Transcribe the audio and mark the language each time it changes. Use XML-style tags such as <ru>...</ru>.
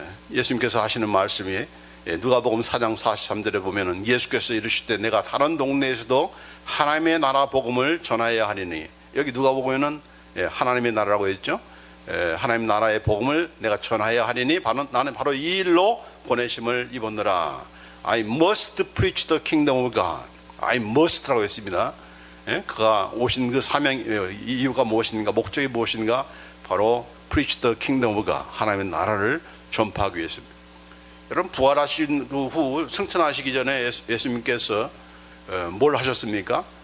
<ko>예수님께서 하시는 말씀이 누가복음 4장 43절에 보면은 예수께서 이르시되 내가 다른 동네에서도 하나님의 나라 복음을 전하여야 하리니, 여기 누가복음에는 하나님의 나라라고 했죠. 하나님 나라의 복음을 내가 전하여야 하리니 나는 바로 이 일로 보내심을 입었노라.</ko> <en>I must preach the kingdom of God.</en> <ko>I must라고 했습니다. 그가 오신 그 사명 이유가 무엇인가, 목적이 무엇인가, 바로</ko> <en>preach the kingdom of God,</en> <ko>하나님의 나라를 전파하기 위해서입니다. 여러분 부활하신 후 승천하시기 전에 예수님께서 뭘 하셨습니까?</ko>